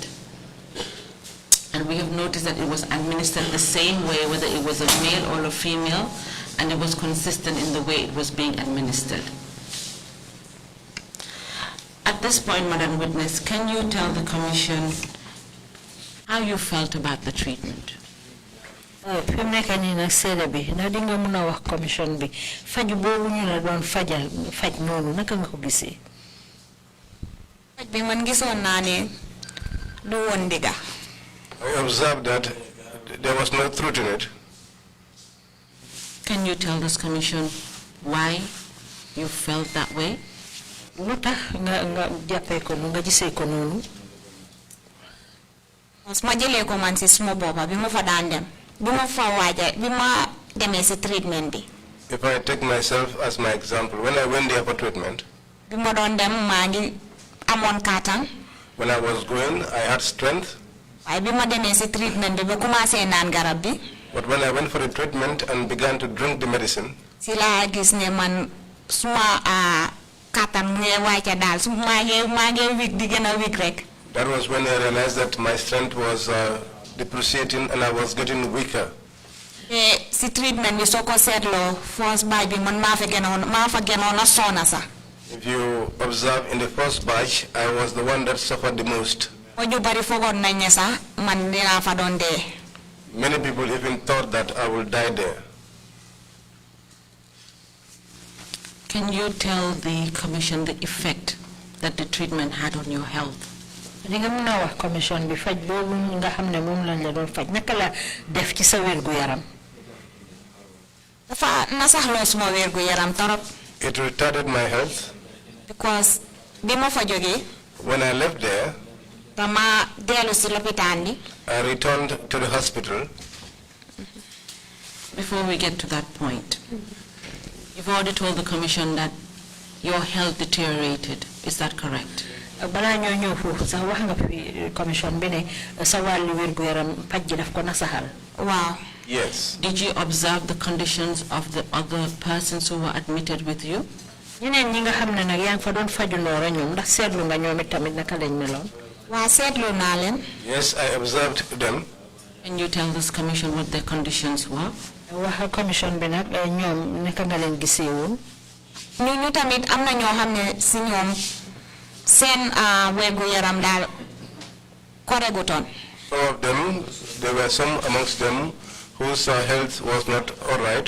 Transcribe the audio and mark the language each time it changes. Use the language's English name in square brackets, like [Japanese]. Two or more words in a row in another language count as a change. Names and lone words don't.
[English] And we have noticed that it was administered the same way, whether it was a male or a female, and it was consistent in the way it was being administered. At this point, Madam Witness, can you tell the Commission how you felt about the treatment? [Wolof] Fi mu nekk nii nag seede bi ndax di nga mën a wax commission bi faj boobu ñu la doon fajal faj noonu naka nga ko gisee. faj bi man gisoon naa ne du woon digga. [English] I observed that there was no truth in it. Can you tell this Commission why you felt that way? [Wolof] Lu tax nga jàppee ko nga gisee ko noonu. ma jëlee ko man si suma boppa bi ma fa daan dem bi ma fa waaja bi ma demee si treatment bi [English] If I take myself as my example, when I went there for treatment, [Wolof] bi ma doon dem maa ngi amoon kàttan. [English] when I was going, I had strength. [Wolof] waaye bi ma demee si treatment bi ba commencé naan garab bi. [English] But when I went for the treatment and began to drink the medicine, [Wolof] si laa gis ne man suma kàttan mu ngi wàcce daal su maa ngi weak di gën a weak rek. [English] that was when I realized that my strength was depreciating and I was getting weaker. [Wolof] te si treatment bi soo ko seetloo [English] first batch [Wolof] bi man maa fa gënoon a sonna sax. [English] If you observe in the first batch, I was the one that suffered the most. [Wolof] ba ñu bari foogoon nañ ne sax man dinaa fa doon dee. [English] Many people even thought that I will die there. Can you tell the commission the effect that the treatment had on your health? [Wolof] Li nga mëna wax commission bi faj boobu nga xam ne moom lañ la doon faj naka la def ci sa wér gu yaram. dafa nasaxloo suma wér gu yaram torop. [English] It retarded my health. [Wolof] Because bi ma fa jógee. [English] When I left there, [Wolof] dama dellu si lopitaan bi. [English] I returned to the hospital. Before we get to that point, you've already told the commission that your health deteriorated. Is that correct? [Wolof] Bala ñoo ñëw foofu sax wax nga fi commission bi ne sa wàllu wér gu yaram faj ji daf ko nasaxal. Waaw. [English] Yes. Did you observe the conditions of the other persons who were admitted with you? [Wolof] ñeneen ñi nga xam ne nag yaa ngi fa doon fajunoo rek ñoom ndax seetlu nga ñoom tamit naka lañ meloon. waa seetlu naa leen. [English] Yes, I observed them. Can you tell this commission what their conditions were? [Wolof] wax commission bi nag ñoom naka nga leen gisee woon. ñu tamit am na ñoo xam ne si ñoom seen wér gu yaram daal koregutoon. [English] Some of them, there were some amongst them whose health was not all right.